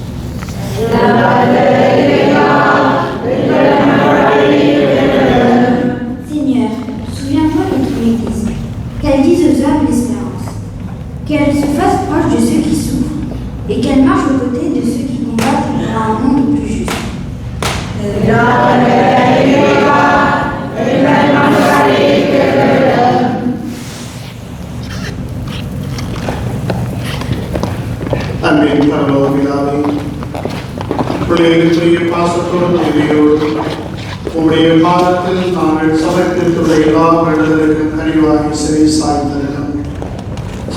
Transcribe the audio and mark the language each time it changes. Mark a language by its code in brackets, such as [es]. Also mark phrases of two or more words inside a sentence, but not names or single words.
[fr] Seigneur, souviens-toi de ton Église, qu'elle dise aux hommes l'espérance, qu'elle se fasse proche de ceux qui souffrent et qu'elle marche aux côtés de ceux qui combattent pour un monde plus juste. [ta] அன்பின் பரலோகபிதாவே, பிள்ளைகளுக்குரிய பாசத்தோடு உதவியோடு உம்முடைய பாதத்தில் நாங்கள் சமர்ப்பித்துள்ள எல்லா வேண்டுதலுக்கும் கனிவாகி சிறை சாய்ந்தருளும்.